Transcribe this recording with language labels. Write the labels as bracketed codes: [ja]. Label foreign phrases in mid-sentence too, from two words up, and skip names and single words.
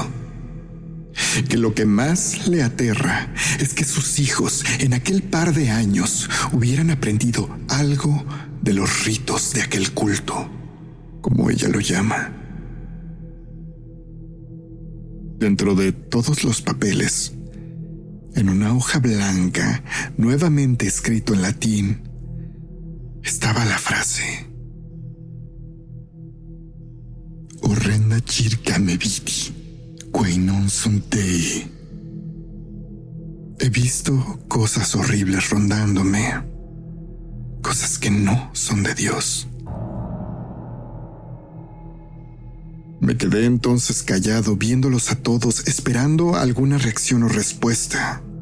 [es] Que lo que más le aterra es que sus hijos en aquel par de años hubieran aprendido algo de los ritos de aquel culto, como ella lo llama. Dentro de todos los papeles, en una hoja blanca, nuevamente escrito en latín, estaba la frase: [la] Orrenda circa me vidi, quae non sunt Dei. [es] He visto cosas horribles rondándome, cosas que no son de Dios. Me quedé entonces callado, viéndolos a todos, esperando alguna reacción o respuesta.